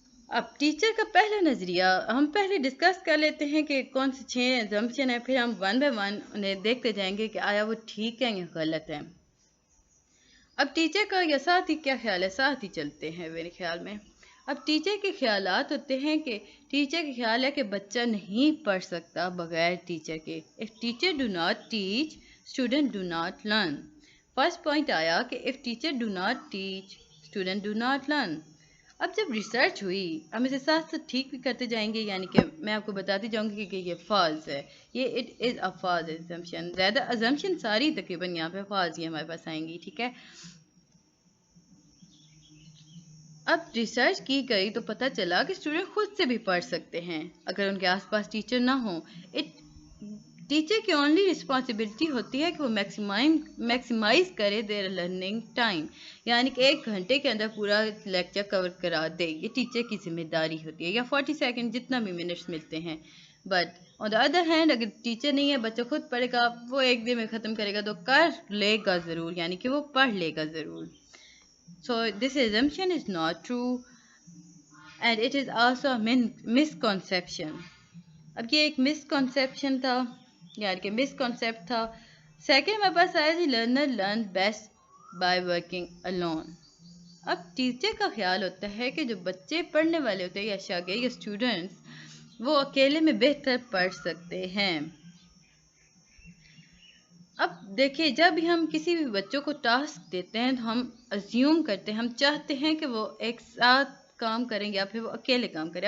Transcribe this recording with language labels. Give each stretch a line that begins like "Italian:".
Urdu: اب ٹیچر کا پہلا نظریہ ہم پہلے ڈسکس کر لیتے ہیں کہ کون سے 6 ازمپشن ہیں، پھر ہم 1 بائی 1 انہیں دیکھتے جائیں گے کہ آیا وہ ٹھیک ہے یا غلط ہے. اب ٹیچر کا یا ساتھ ہی کیا خیال ہے، ساتھ ہی چلتے ہیں میرے خیال میں. اب ٹیچر کے خیالات ہوتے ہیں کہ ٹیچر کا خیال ہے کہ بچہ نہیں پڑھ سکتا بغیر ٹیچر کے.
English: if teacher do not teach student do not learn.
Urdu: First point آیا کہ
English: if teacher do not teach student do not learn.
Urdu: اب جب ریسرچ ہوئی ہم اسے ساتھ ساتھ ٹھیک بھی کرتے جائیں گے، یعنی کہ میں آپ کو بتاتی جاؤں گی کہ یہ فالس ہے، یہ
English: It is a false assumption.
Urdu: زیادہ assumption ساری تقریباً یہاں پہ فالس ہی ہمارے پاس آئیں گی، ٹھیک ہے. اب ریسرچ کی گئی تو پتہ چلا کہ اسٹوڈنٹ خود سے بھی پڑھ سکتے ہیں اگر ان کے آس پاس ٹیچر نہ ہوں. ٹیچر کی اونلی رسپانسبلٹی ہوتی ہے کہ وہ میکسیمائز کرے
English: their learning time,
Urdu: یعنی کہ 1 گھنٹے کے اندر پورا لیکچر کور کرا دے. یہ ٹیچر کی ذمہ داری ہوتی ہے، یا 40 سیکنڈ جتنا بھی منٹس ملتے ہیں.
English: but on the other hand
Urdu: اگر ٹیچر نہیں ہے، بچہ خود پڑھے گا، وہ 1 دن میں ختم کرے گا تو کر لے گا ضرور، یعنی کہ وہ پڑھ لے گا ضرور.
English: So this assumption is not true and it is also a misconception.
Urdu: اب یہ ایک misconception تھا، یعنی کہ misconcept تھا. سیکنڈ ہمارے پاس آیا جی
English: learner learn best by working alone.
Urdu: اب ٹیچر کا خیال ہوتا ہے کہ جو بچے پڑھنے والے ہوتے ہیں یا شاگرد یا اسٹوڈنٹس، وہ اکیلے میں بہتر پڑھ سکتے ہیں. اب دیکھیں جب بھی ہم کسی بھی بچوں کو ٹاسک دیتے ہیں تو ہم ازیوم کرتے ہیں، ہم چاہتے ہیں کہ وہ ایک ساتھ کام کریں یا پھر وہ اکیلے کام کریں.